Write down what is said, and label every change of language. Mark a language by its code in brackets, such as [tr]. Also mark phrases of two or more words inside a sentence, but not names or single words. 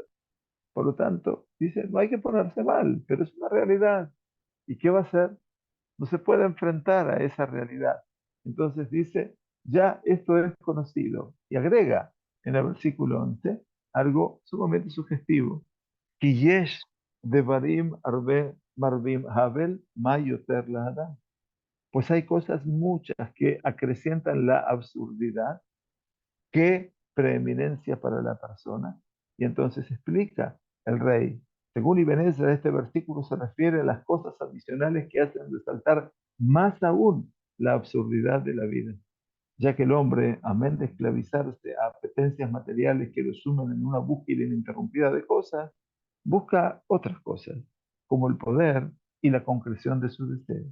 [es] Por lo tanto, dice, no hay que ponerse mal, pero es una realidad. ¿Y qué va a hacer? No se puede enfrentar a esa realidad. Entonces dice, ya esto es conocido. Y agrega en el versículo 11 algo sumamente sugestivo. [he] כי יש דברים הרבה מרבים הבל מה יותר לאדם. [es] Pues hay cosas muchas que acrecientan la absurdidad. ¿Qué preeminencia para la persona? Y entonces explica el rey. Según Ibn Ezra, este versículo se refiere a las cosas adicionales que hacen resaltar más aún la absurdidad de la vida, ya que el hombre, amén de esclavizarse a apetencias materiales que lo sumen en una búsqueda ininterrumpida de cosas, busca otras cosas, como el poder y la concreción de sus deseos.